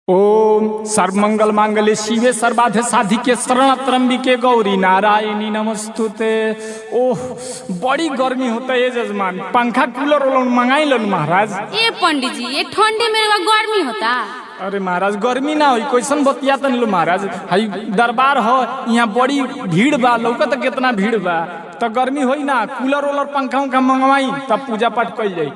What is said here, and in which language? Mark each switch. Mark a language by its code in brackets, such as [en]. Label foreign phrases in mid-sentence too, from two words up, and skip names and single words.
[sa] ओम सर्वमंगल मांगल्ये शिवे सर्वार्थ साधिके शरण त्र्यंबिके गौरी नारायणी नमस्तुते। [bho] ओह बड़ी गर्मी होता है जजमान, पंखा कूलर मंगाई लो महाराज। ए पंडित जी ये ठंडी में गर्मी होता। अरे महाराज गर्मी ना हो कैसन बतिया तन लो महाराज, हई दरबार हो यहाँ बड़ी भीड़ बा, लौका तो कितना भीड़ बा, तो गर्मी होई ना कूलर ओलर पंखा उंखा मंगवाई तब पूजा पाठ कल जाई।